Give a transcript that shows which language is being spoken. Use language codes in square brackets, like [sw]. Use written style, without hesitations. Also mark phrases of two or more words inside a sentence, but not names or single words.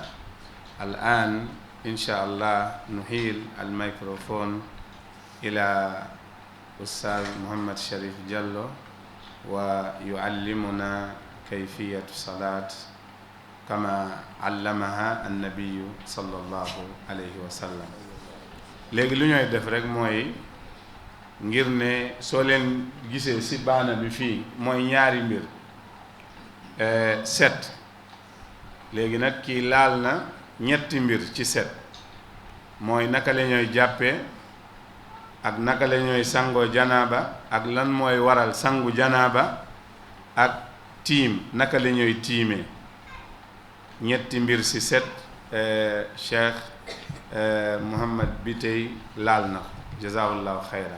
[ar] الآن إن شاء الله نحيل الميكروفون إلى أستاذ محمد شريف جلو ويعلمنا كيفية الصلاة كما علمها النبي صلى الله عليه وسلم. [wo] léegi lu ñuy def rek mooy ngir ne soo leen gisee ci baana bi fii mooy ñaari mbir set léegi nag kii laal na ñetti mbir ci set mooy naka la ñooy jàppee ak naka la ñooy sangoo janaaba ak lan mooy waral sangu janaaba ak tiim naka la ñooy tiimee ñetti mbir ci set Cheikh Mouhamad Bitey laal na ko [ar] جزاه الله خيرا.